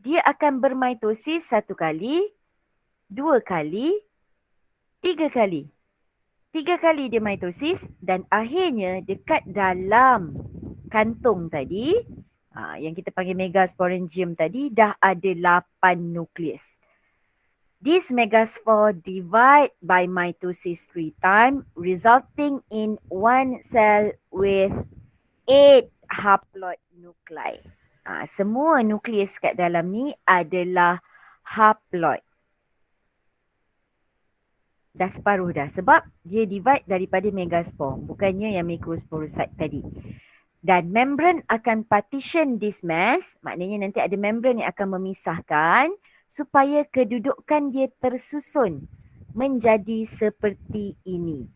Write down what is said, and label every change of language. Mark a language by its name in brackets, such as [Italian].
[Malay] Dia akan bermitosis 1 kali, 2 kali, 3 kali. 3 kali dia mitosis dan akhirnya dekat dalam kantung tadi, yang kita panggil megasporangium tadi, dah ada 8 nukleus. [English] This megaspore divide by mitosis 3 times, resulting in one cell with 8 haploid nuclei. [Malay] Semua nukleus kat dalam ni adalah haploid. Dah separuh dah sebab dia divide daripada megaspore, bukannya yang microsporocyte tadi. Dan membran akan [English] partition this mass, [Malay] maknanya nanti ada membran yang akan memisahkan supaya kedudukan dia tersusun menjadi seperti ini.